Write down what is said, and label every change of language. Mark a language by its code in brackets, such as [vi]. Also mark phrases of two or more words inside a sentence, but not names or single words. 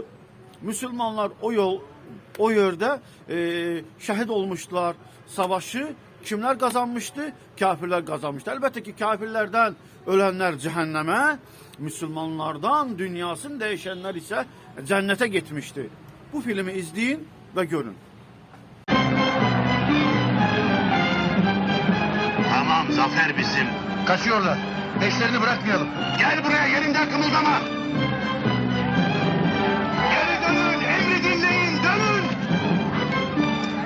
[az] Müslümanlar o yerdə şəhid olmuşdular. Savaşı kimlər qazanmışdı? Kafirlər qazanmışdı. Əlbəttə ki, kafirlərdən ölənlər cəhənnəmə, Müslümanlardan dünyasını dəyişənlər isə cənnətə getmişdi. Bu filmi izləyin və görün. [tr] Tamam, zafer bizim. Kaçıyorlar. Peşlerini bırakmayalım. Gel buraya, yerinden kımıldama. Geri dönün, emri dinleyin, dönün.